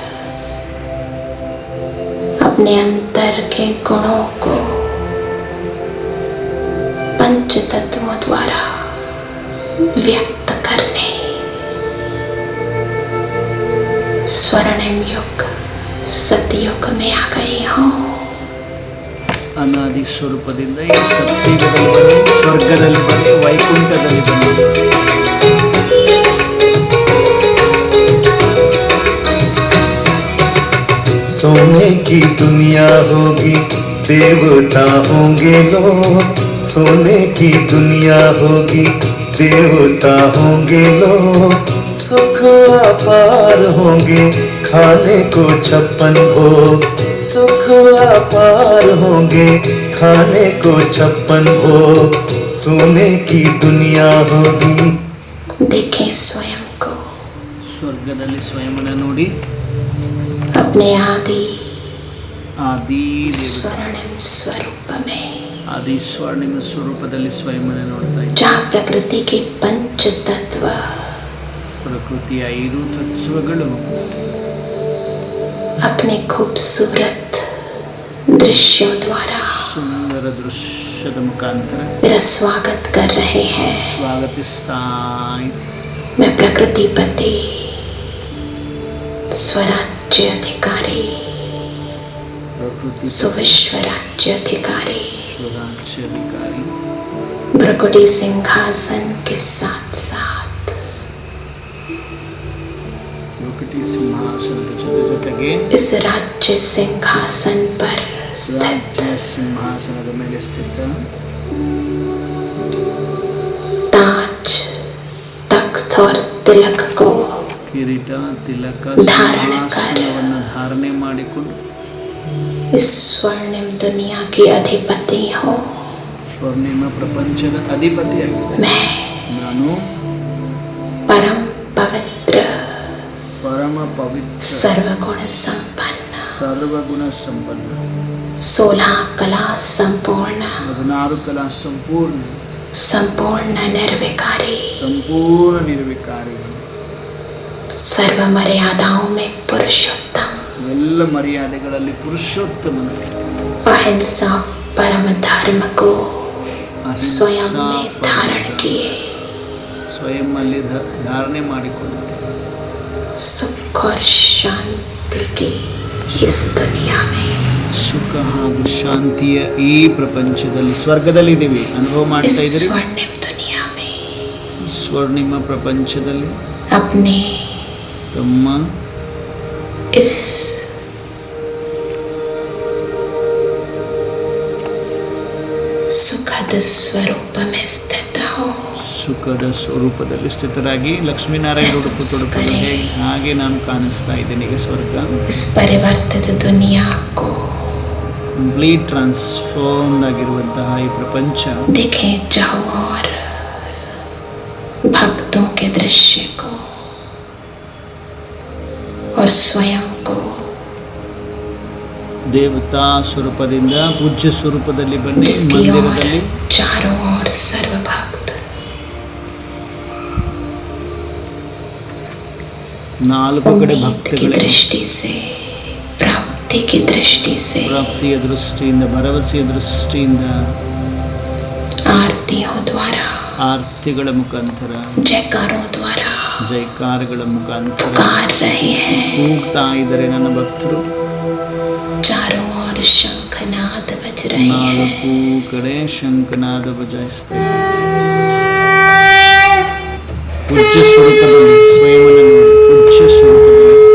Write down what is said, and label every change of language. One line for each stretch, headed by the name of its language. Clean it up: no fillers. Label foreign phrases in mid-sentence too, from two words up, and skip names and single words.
Hindi: अपने अंतर के गुणों को पंच तत्वों द्वारा व्यक्त करने स्वर्णिम युग सतयुग में आ गई हूँ।
Kannada: ಅನಾದಿ ಸ್ವರೂಪದಿಂದ ಈ ಸತ್ಯುಗದಲ್ಲಿ ಬನ್ನಿ, ಸ್ವರ್ಗದಲ್ಲಿ ಬನ್ನಿ, ವೈಕುಂಠದಲ್ಲಿ ಬನ್ನಿ.
Hindi: सोने की दुनिया होगी, देवता होंगे लोग। सोने की दुनिया होगी, देवता होंगे लोग। सुख अपार होंगे, खाने को 56 भोग। सुख अपार होंगे, खाने को 56 भोग। सोने की दुनिया होगी। देखें स्वयं को
Kannada: ಸ್ವರ್ಗದಲ್ಲಿ ಸ್ವಯಂನ ನೋಡಿ,
Hindi: अपने आदि
Kannada: ಆದಿ
Hindi: स्वर्णिम स्वरूप में,
Kannada: ಆದಿ ಸ್ವರ್ಣಿಮ ಸ್ವರೂಪದಲ್ಲಿ ಸ್ವಯಂನ ನೋಡ್ತಾ ಇದ್ದೀವಿ.
Hindi: जहाँ प्रकृति के पंच तत्व
Kannada: ಪ್ರಕೃತಿಯ 5 ತತ್ವಗಳು
Hindi: अपने खूबसूरत दृश्यों द्वारा
Kannada: ಸುಂದರ ದೃಶ್ಯದ ಮುಖಾಂತರ
Hindi: मेरा स्वागत कर रहे हैं।
Kannada: ಸ್ವಾಗತಿಸ್ತಾ ಇದೆ.
Hindi: मैं प्रकृति पति स्वराज्य अधिकारी
Kannada: ಪ್ರಕೃತಿ
Hindi: सुविश्व राज्य अधिकारी
Kannada: ಸ್ವರಾಜ್ಯಾಧಿಕಾರಿ
Hindi: भ्रकुटी सिंहासन के साथ साथ
Kannada: ಪ್ರಕೃತಿ ಸಿಂಹಾಸನದ ಜೊತೆಗೆ
Hindi: इस राज्य सिंहासन पर स्थित
Kannada: ರಾಜ್ಯ ಸಿಂಹಾಸನದ ಮೇಲೆ ಸ್ಥಿತ
Hindi: ताज तख्त और तिलक को
Kannada: ಕಿರೀಟ ತಿಲಕ ಧಾರಣ ಸಿಂಹಾಸನವನ್ನು ಧಾರಣೆ ಮಾಡಿಕೊಂಡು
Hindi: इस स्वर्णिम दुनिया की अधिपति हो।
Kannada: ಸ್ವರ್ಣಿಮ ಪ್ರಪಂಚದ ಅಧಿಪತಿಯಾಗಿದೆ.
Hindi: मैं
Kannada: ನಾನು
Hindi: परम पवित्र
Kannada: ಪರಮ ಪವಿತ್ರ
Hindi: सर्वगुण संपन्न
Kannada: ಸರ್ವಗುಣ ಸಂಪನ್ನ
Hindi: 16 कला संपूर्ण
Kannada: 16 ಕಲಾ ಸಂಪೂರ್ಣ
Hindi: संपूर्ण निर्विकारी
Kannada: ಸಂಪೂರ್ಣ ನಿರ್ವಿಕಾರಿ
Hindi: सर्व मर्यादाओं में पुरुषोत्तम
Kannada: ಎಲ್ಲ ಮರ್ಯಾದೆಗಳಲ್ಲಿ ಪುರುಷೋತ್ತಮನ
Hindi: अहिंसा परम धर्म को स्वयं
Kannada: ಅಹಿಂಸಾ
Hindi: में धारण किए
Kannada: ಸ್ವಯಂ ಅಲ್ಲಿ ಧಾರಣೆ ಮಾಡಿಕೊಳ್ಳುತ್ತೆ.
Hindi: सुख और शांति की इस दुनिया में
Kannada: ಸುಖ ಹಾಗೂ ಶಾಂತಿಯ ಈ ಪ್ರಪಂಚದಲ್ಲಿ ಸ್ವರ್ಗದಲ್ಲಿ ಇದ್ದೀವಿ, ಅನುಭವ
Hindi: इस
Kannada: ಮಾಡ್ತಾ ಇದ್ದೀರಿ.
Hindi: स्वर्णिम दुनिया में
Kannada: ಸ್ವರ್ಣಿಮ ಪ್ರಪಂಚದಲ್ಲಿ
Hindi: अपने
Kannada: ತಮ್ಮ
Hindi: इस सुखद स्वरूप में स्थित हो।
Kannada: ಸುಖದ ಸ್ವರೂಪದಲ್ಲಿ ಸ್ಥಿತರಾಗಿ ಲಕ್ಷ್ಮೀನಾರಾಯಣ ತೊಡಪು ಹಾಗೆ ನಾನು ಕಾಣಿಸ್ತಾ ಇದ್ದೇನೆ. ಈಗ ಸ್ವರ್ಗ
Hindi: इस परिवर्तित दुनिया को
English: complete transform
Kannada: ಆಗಿರುವಂತಹ ಈ ಪ್ರಪಂಚ
Hindi: देखें जाओ और भक्तों के दृश्य को और स्वयं को
Kannada: ದೇವತಾ ಸ್ವರೂಪದಿಂದ ಪೂಜ್ಯ ಸ್ವರೂಪದಲ್ಲಿ ಬನ್ನಿ.
Hindi: जिसकी ओर
Kannada: ಮಂದಿರದಲ್ಲಿ
Hindi: चारों ओर सर्व भक्त
Kannada: 4 ಕಡೆ
Hindi: उम्मीद की
Kannada: ಭಕ್ತಗಳೇ
Hindi: दृष्टि से, प्राप्ति की दृष्टि से,
Kannada: ಪ್ರಾಪ್ತಿಯ ದೃಷ್ಟಿಯಿಂದ, ಭರವಸೆಯ ದೃಷ್ಟಿಯಿಂದ,
Hindi: आरतियों द्वारा,
Kannada: ಆರತಿಗಳ ಮುಖಾಂತರ,
Hindi: जयकारों द्वारा
Kannada: ಜೈಕಾರಗಳ ಮುಖಾಂತರ
Hindi: पुकार रहे हैं।
Kannada: ಕೂಗ್ತಾ ಇದ್ದಾರೆ ನನ್ನ ಭಕ್ತರು.
Hindi: चारों ओर शंखनाद बज रहे हैं।
Kannada: 4 ಕಡೆ ಶಂಖನಾದ ಬಜಾಯಿಸ್ತಾ ಇದ್ದಾರೆ. ಪೂಜ್ಯ ಸ್ವರೂಪದಲ್ಲಿ ಸ್ವಯಂವನ್ನು ನೋಡಿ, ಪೂಜ್ಯ ಸ್ವರೂಪದಲ್ಲಿ